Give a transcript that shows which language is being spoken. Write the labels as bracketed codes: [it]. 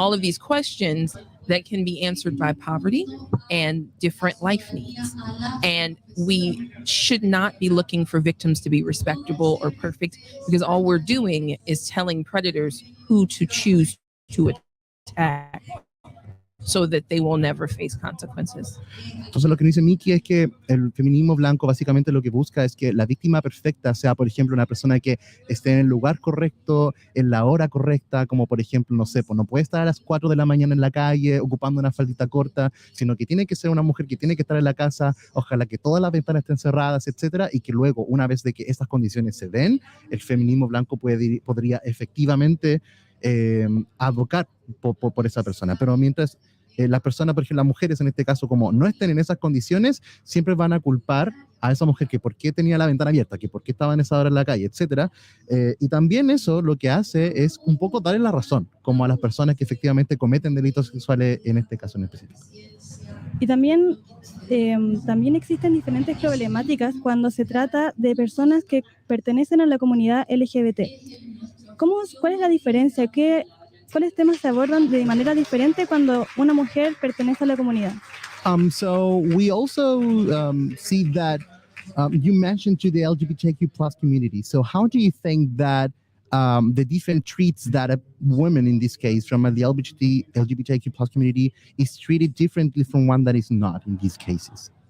[en] All of these questions that can be answered by poverty and different life needs. And we should not be looking for victims to be respectable or perfect, because all we're doing is telling predators who to choose to attack so that they will never face consequences. [es] Entonces lo que dice Mikki es que el feminismo blanco básicamente lo que busca es que la víctima perfecta sea, por ejemplo, una persona que esté en el lugar correcto, en la hora correcta, como por ejemplo, no sé, pues no puede estar a las 4 de la mañana en la calle ocupando una faldita corta, sino que tiene que ser una mujer que tiene que estar en la casa, ojalá que todas las ventanas estén cerradas, etcétera, y que luego, una vez de que estas condiciones se den, el feminismo blanco podría efectivamente advocar por esa persona. Pero mientras las personas, por ejemplo, las mujeres en este caso, como no estén en esas condiciones, siempre van a culpar a esa mujer que por qué tenía la ventana abierta, que por qué estaba en esa hora en la calle, etcétera. Y también eso lo que hace es un poco darle la razón, como a las personas que efectivamente cometen delitos sexuales en este caso en específico. Y también existen diferentes problemáticas cuando se trata de personas que pertenecen a la comunidad LGBT. ¿Cuál es la diferencia? ¿Cuáles temas se abordan de manera diferente cuando una mujer pertenece a la comunidad? [en] So we also see that you mentioned to the LGBTQ plus community. So how do you think that the different treats that a woman in this case from the LGBTQ plus community is treated differently from one that is not in these cases?